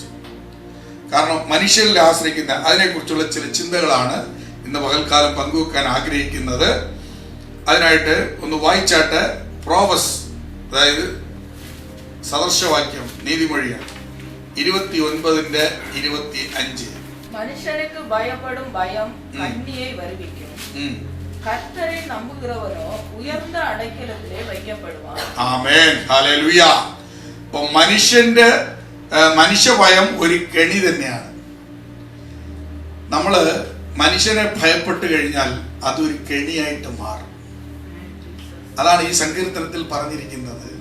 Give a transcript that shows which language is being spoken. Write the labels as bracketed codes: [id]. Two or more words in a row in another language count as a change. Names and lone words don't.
[ml] കാരണം മനുഷ്യരിൽ ആശ്രയിക്കുന്ന അതിനെക്കുറിച്ചുള്ള ചില ചിന്തകളാണ് ഇന്ന് പകൽക്കാലം പങ്കുവെക്കാൻ ആഗ്രഹിക്കുന്നത്. അതിനായിട്ട് ഒന്ന് വായിച്ചാട്ട് പ്രോവസ്, അതായത് സദൃശവാക്യം, നീതിമൊഴിയാണ് 29:25. [ta] മനുഷ്യனுக்கு பயப்படும் பயம் கண்ணியை வருவிக்கும். கர்த்தரை நம்புகிறவனோ உயர்ந்த அடைக்கலத்திலே வைக்கப்படுவான். [ml] ആമേൻ, ഹല്ലേലൂയ. അപ്പോൾ മനുഷ്യഭയം ഒരു കെണി തന്നെയാണ്. നമ്മള് മനുഷ്യനെ ഭയപ്പെട്ട് കഴിഞ്ഞാൽ അതൊരു കെണിയായിട്ട് മാറും. അതാണ് ഈ സങ്കീർത്തനത്തിൽ പറഞ്ഞിരിക്കുന്നത്.